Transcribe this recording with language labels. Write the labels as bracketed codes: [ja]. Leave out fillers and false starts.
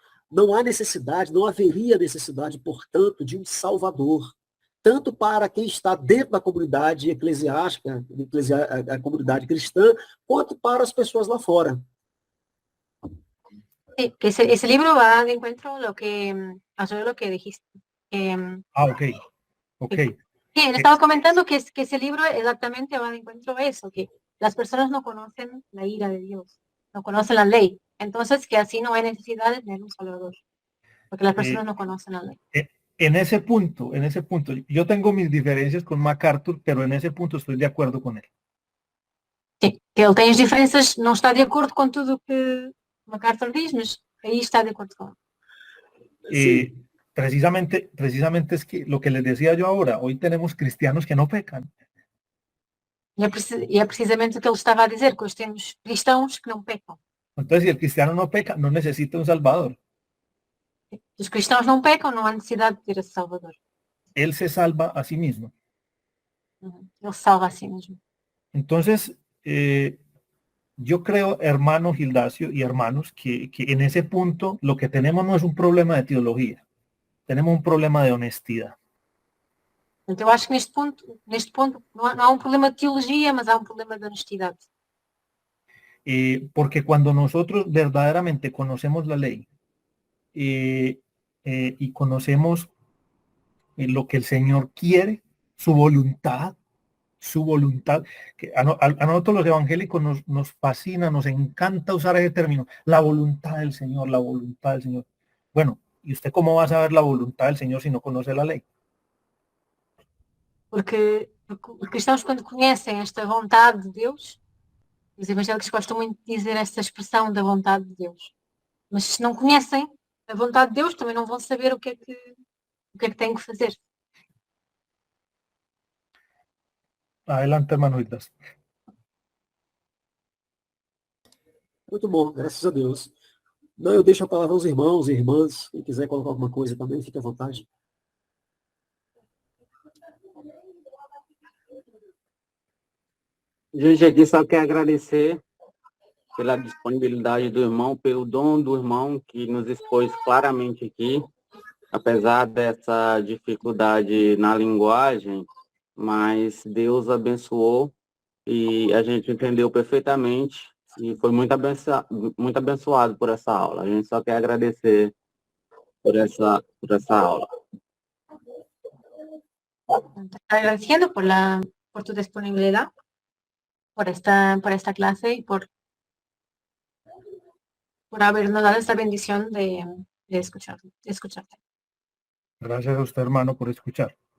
[pt] não há necessidade, não haveria necessidade, portanto, de um Salvador, tanto para quem está dentro da comunidade eclesiástica, a comunidade cristã, quanto para as pessoas lá fora. [es] Sí, que ese libro va de encuentro a lo que dijiste. Ok. Sí, él estaba comentando que ese libro exactamente va de encuentro a eso, que las personas no conocen la ira de Dios, no conocen la ley. Entonces, que así no hay necesidad de tener un Salvador, porque las personas no conocen la ley. En ese punto, yo tengo mis diferencias con MacArthur, pero en ese punto estoy de acuerdo con él. Sí, que él [pt] tem as diferenças, não está de acordo com tudo o que MacArthur diz, mas [es] ahí está de acuerdo con él. Precisamente es que lo que les decía yo ahora, hoy tenemos cristianos que no pecan. [pt] E é precisamente o que ele estava a dizer, que hoje temos cristãos que não pecam. [es] Entonces, si el cristiano no peca, no necesita un Salvador. [pt] Os cristãos não pecam, não há necessidade de ter esse Salvador. [es] Él se salva a sí mismo. [pt] Ele se salva a si mesmo. [es] Entonces, yo creo, hermano Gildacio y hermanos, que en ese punto lo que tenemos no es un problema de teología, tenemos un problema de honestidad. [pt] Então, eu acho que neste ponto não há um problema de teologia, mas há um problema de honestidade. [es] Porque cuando nosotros verdaderamente conocemos la ley y conocemos lo que el Señor quiere, su voluntad, que a nosotros los evangélicos nos fascina, nos encanta usar ese término, la voluntad del Señor, la voluntad del Señor. Bueno, ¿y usted cómo va a saber la voluntad del Señor si no conoce la ley? [pt] Porque os cristãos, quando conhecem esta vontade de Deus, os evangélicos gostam muito de dizer esta expressão da vontade de Deus. Mas se não conhecem a vontade de Deus, também não vão saber o que é que têm que fazer. [es] Adelante, hermano Hildas. [pt] Muito bom, graças a Deus. Não, eu deixo a palavra aos irmãos e irmãs. Quem quiser colocar alguma coisa também, fique à vontade. Gente, aqui só quer agradecer pela disponibilidade do irmão, pelo dom do irmão que nos expôs claramente aqui, apesar dessa dificuldade na linguagem, mas Deus abençoou e a gente entendeu perfeitamente e foi muito abençoado por essa aula. A gente só quer agradecer por essa aula. [es] Agradeciendo por tu disponibilidad, por esta clase y por habernos dado esta bendición de escucharte. Gracias a usted, hermano, por escuchar.